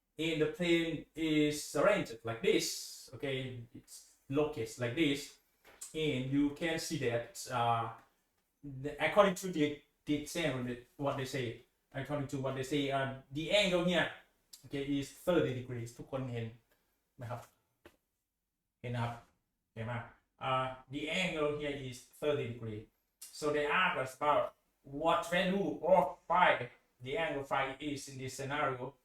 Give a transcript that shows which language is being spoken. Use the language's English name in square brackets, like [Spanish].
[English] and the plane is arranged like this. Okay, it's located like this, and you can see that according to the example, what they say, according to what they say, the angle here, okay, is 30 degrees. [Thai] ทุกคนเห็นไหมครับเห็นนะครับเห็นไหม [English] the angle here is 30 degrees. So they ask us about what value of phi the angle phi is in this scenario.